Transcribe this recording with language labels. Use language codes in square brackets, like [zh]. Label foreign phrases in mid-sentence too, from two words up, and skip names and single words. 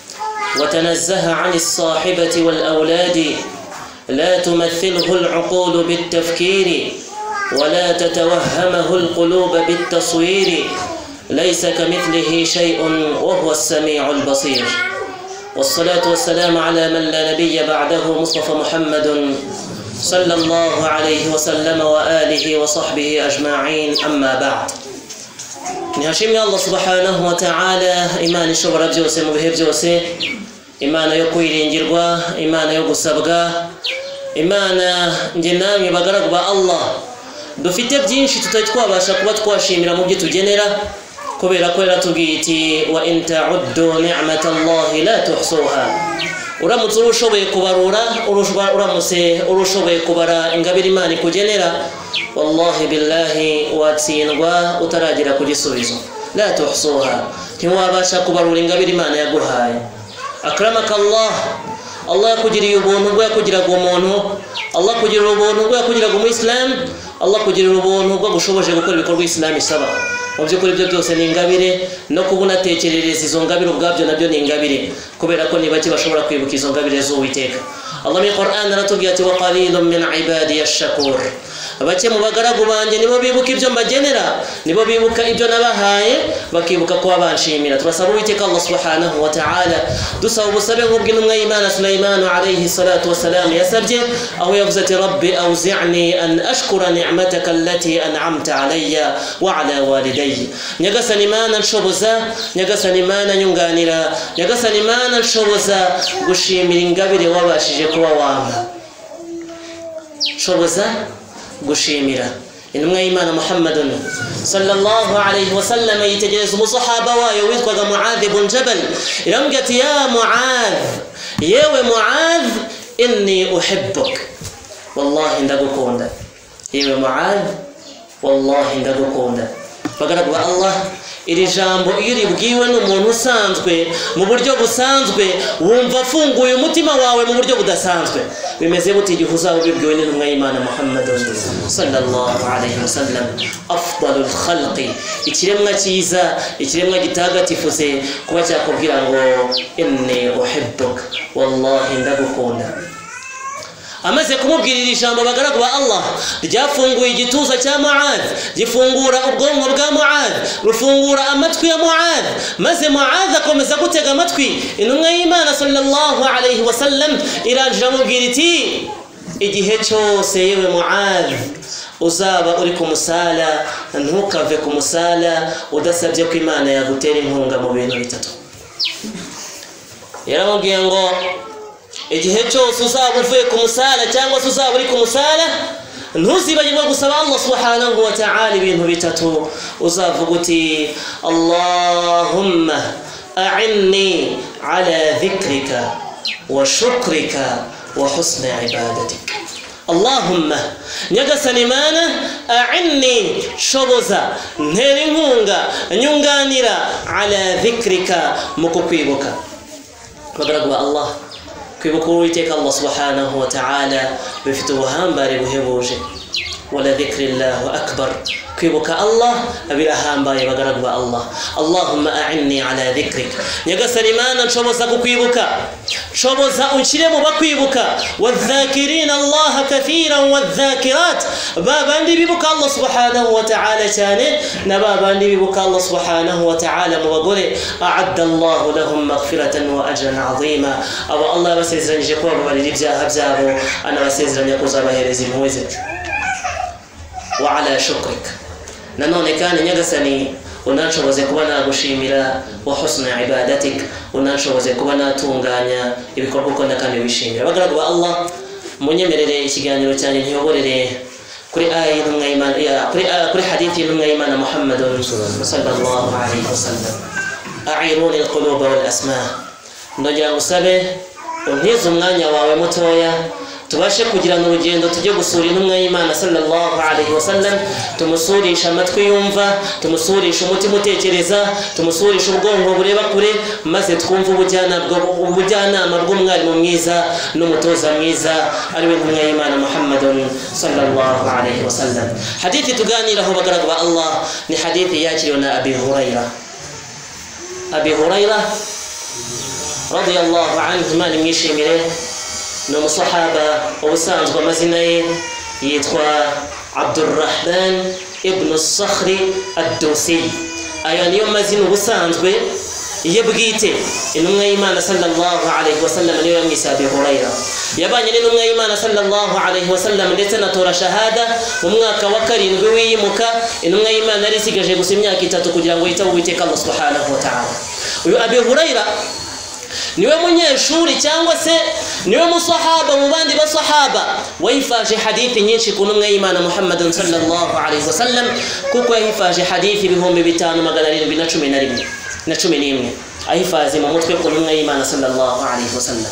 [ar] وتنزه عن الصاحبة والأولاد، لا تمثله العقول بالتفكير، ولا تتوهمه القلوب بالتصوير، ليس كمثله شيء وهو السميع البصير. والصلاة والسلام على من لا نبي بعده مصطفى محمد صلى الله عليه وسلم وآله وصحبه أجمعين. أما بعد، nihashimye الله سبحانه وتعالى, [rw] imana ishobora byose mu bihe byose, imana yo kwiringirwa, imana yo gusabwa, imana nge namwe bagaragu ba Allah dufite byinshi tutari twabasha kuba twashimira mu byo tugenera, kubera ko yaratubwiye iti [ar] وإن تعدوا نعمة الله لا تحصوها. [rw] Uramutse urushoboye kubarura, uramutse urushoboye kubara ingabire imana ikugenera, [ar] والله بالله [rw] watsindwa utaragira ku gisubizo. [ar] لا تحصوها, [rw] ntiwabasha kubarura ingabire imana yaguhaye. [ar] أكرمك الله [rw] yakugiriye ubuntu bwo yakugiraga umuntu, Allah kugirira ubuntu bwo yakugiraga umuislamu, Allah kugirira ubuntu bwo gushoboje gukora ibikorwa Islam isaba. Mu by'ukuri ibyo byose ni ingabire, no kubona tekerereza izo ngabire ubwabyo nabyo ni ingabire, kubera ko ni bake bashobora kwibuka izo ngabire z'Uwiteka. Allah mu Qur'an aratubwira ati [ar] وقليل من عبادي الشكور, [rw] bake mu bagaragu banjye nibo bibuka ibyo mbagenera, nibo bibuka ibyo nabahaye, bakibuka ko abanshimira. Turasaba Uwiteka [ar] الله سبحانه وتعالى, [rw] dusaba ubusabe nk'ubw'intumwa y'Imana Sulaiman [ar] عليه الصلاة والسلام [rw] yasabye, aho yavuze ati [ar] رب أوزعني أن أشكر نعمتك التي أنعمت علي وعلى والدي. [rw] Nyagasani Imana nshoboza, Nyagasani Imana nyunganira, Nyagasani Imana nshoboza gushimira ingabire wabashije kuba wampa, nshoboza gushimira. Intumwa y'Imana Muhammadun [ar] صلى الله عليه وسلم [rw] yitegereza umusahaba wayo witwaga Muadh ibn Jabal, iramubwira ati [ar] يا معاذ, [rw] yewe Muadh, [ar] إني أحبك والله [rw] ndagukunda. Yewe Muadh, wallahi ndagukunda. Bagaragu Allah, iri jambo iyo ribwiwe n'umuntu usanzwe mu buryo busanzwe, wumva afunguye umutima wawe mu buryo budasanzwe. Bimeze buti igihe uzaba ubibwiwe n'intumwa y'Imana Muhammad [ar] صلى الله عليه وسلم, أفضل الخلق, [rw] ikiremwa cyiza, ikiremwa gitagatifuze, kuba cyakubwira ngo [ar] إني أحبك والله [rw] ndagukunda. Amaze kumubwirira ijambo bagaragu ba Allah, ryafunguye igituza cya Muadh, gifungura ubwonko bwa Muadh, rufungura amatwi ya Muadh, maze Muadh akomeza gutega amatwi. Intumwa y'Imana [ar] صلى الله عليه وسلم [rw] irangije amubwira iti igihe cyose yewe Muadh uzaba uri ku musala, ntukave ku musala udasabye ko Imana yagutera inkunga mu bintu bitatu. Yaramubwiye ngo igihe cyose uzaba uvuye ku musala cyangwa se uzaba uri ku musala, ntuzibagirwe gusaba [ar] الله سبحانه وتعالى [rw] ibintu bitatu. Uzavuga uti [ar] اللهم أعني على ذكرك وشكرك وحسن عبادتك. [rw] Allahumma, Nyagasani Imana, a'inni, shoboza, ntera inkunga, nyunganira, [ar] على ذكرك, [rw] mu kukwibuka. Bagaragu Allah, kwibuka Uwiteka [ar] الله سبحانه وتعالى [rw] bifite ubuhambare buhebuje. [ar] ولذكر الله أكبر, [rw] kwibuka Allah birahambaye bagaragu ba Allah. [ar] اللهم أعني على ذكرك, [rw] Nyagasani Imana nshoboza kukwibuka, nshoboza unshire mu bakwibuka. [ar] والذاكرين الله كثيرا والذاكرات, [rw] babandi bibuka [ar] الله سبحانه وتعالى [rw] cyane, na babandi bibuka [ar] الله سبحانه وتعالى [rw] mu bagore. [ar] أعد الله لهم مغفرة وأجرا عظيما, [rw] abo Allah basezeranyije ko babarira ibyaha byabo, anabasezeranya kuzabahereza impuhwe ze. [ar] وعلى شكرك, [rw] nanone kandi Nyagasani unanshoboze kuba nagushimira, [ar] وحسن عبادتك, [rw] unanshoboze kuba natunganya ibikorwa ukunda kandi wishimira. Bagaragu ba Allah, munyemerere ikiganiro cyane ntiyoborere kuri aya y'intumwa y'Imana, kuri hadithi y'intumwa y'Imana Muhammad [ar] صلى الله عليه وسلم. أعيروني القلوب والأسماع, [rw] ndongera ngusabe untize umwanya wawe mutoya tubashe kugirana urugendo tujye gusura intumwa y'Imana [ar] صلى الله عليه وسلم, [rw] tumusurisha amatwi yumva, tumusurisha umutima utekereza, tumusurisha ubwonko bureba kure, maze twumva ubujyanama bw'umwarimu mwiza n'umutoza mwiza ari we ntumwa y'Imana Muhammadun [ar] صلى الله عليه وسلم. [rw] Hadithi tuganiraho bagaragu ba Allah ni hadithi yakiriwe na Abi Huraira. [ar] Abi Huraira رضي الله عنه, [rw] Imana imwishimire, ni umusahaba ubusanzwe amazina ye yitwa Abdurrahman ibn Sakhri ad-Dawsi. Aya niyo mazina ubusanzwe ye bwite. Intumwa y'Imana [ar] صلى الله عليه وسلم [rw] niyo yamwise Abi Huraira. Yabanye n'intumwa y'Imana [ar] صلى الله عليه وسلم [rw] ndetse anatora shahada mu mwaka wa 7 w'iyimuka. Intumwa y'Imana yari isigaje gusa imyaka 3 kugira ngo yitabe Uwiteka [ar] الله سبحانه وتعالى. [rw] Uyu Abi Huraira niwe munyeshuri cyangwa se niwe musahaba mu bandi basahaba wayifaje hadithi nyinshi ku ntumwa y'Imana Muhammadun [ar] صلى الله عليه وسلم, [rw] kuko yahifaje hadithi 5711 ahifaze mu mutwe ku ntumwa y'Imana [ar] صلى الله عليه وسلم.